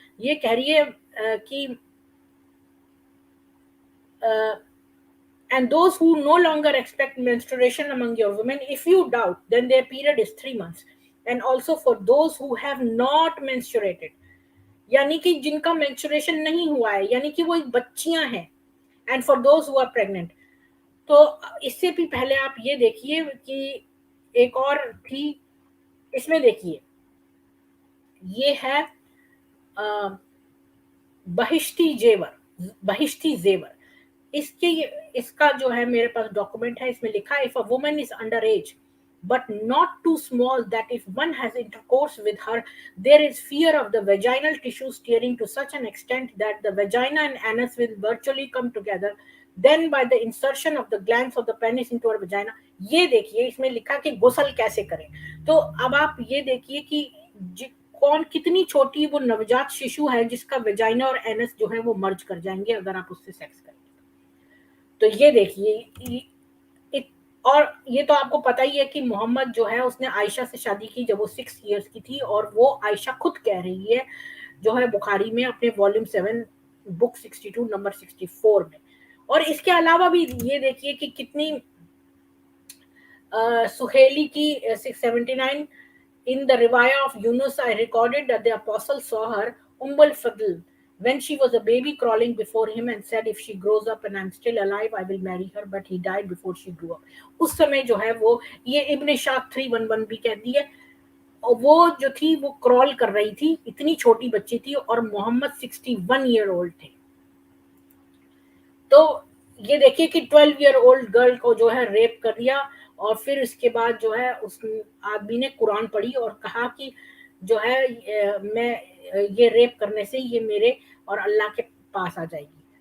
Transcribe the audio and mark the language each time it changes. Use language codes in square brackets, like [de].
[hi] ये कह रही है कि [en] and those who no longer expect menstruation among your women, if you doubt, then their period is 3 months, and also for those who have not menstruated, [hi] यानी कि जिनका menstruation नहीं हुआ है, यानी कि वो बच्चियां हैं, [en] And for those who are pregnant. [hi] तो इससे भी पहले आप ये देखिए कि एक और थी, इसमें देखिए, ये है अ, बहिश्ती जेवर, बहिश्ती जेवर। इसके इसका जो है मेरे पास डॉक्यूमेंट है, इसमें लिखा है, [en] If a woman is under age but not too small that if one has intercourse with her, there is fear of the vaginal tissues tearing to such an extent that the vagina and anus will virtually come together, then by the insertion of the glands of the penis into her vagina। [hi] ये देखिए इसमें लिखा कि गुसल कैसे करें। तो अब आप ये देखिए कि कौन कितनी छोटी वो नवजात शिशु है जिसका वेजाइना और एनस जो है वो मर्ज कर जाएंगे अगर आप उससे सेक्स करें। तो ये देखिए और ये तो आपको पता ही है कि मोहम्मद जो है उसने आयशा से शादी की जब वो 6 इयर्स की थी, और वो आयशा खुद कह रही है जो है बुखारी में अपने वॉल्यूम 7 बुक 62 नंबर 64 में। और इसके अलावा भी ये देखिए कि कितनी सुहेली की [en] 679, in the riwayah of Yunus, I recorded that the apostle saw her, Umm al-Fadl, when she was a baby crawling before him and said, if she grows up and I'm still alive, I will marry her, but he died before she grew up। [hi] उस समय जो है वो, ये इब्न शाह 311 भी कहती है, और वो जो थी वो क्रॉल कर रही थी, इतनी छोटी बच्ची थी, और मोहम्मद 61 ईयर ओल्ड थे। तो ये देखिए कि 12 ईयर ओल्ड गर्ल को जो है रेप कर दिया, और फिर इसके बाद जो है उस आदमी ने कुरान पढ़ी और कहा कि जो है मैं ये रेप करने से ये मेरे और अल्लाह के पास आ जाएगी।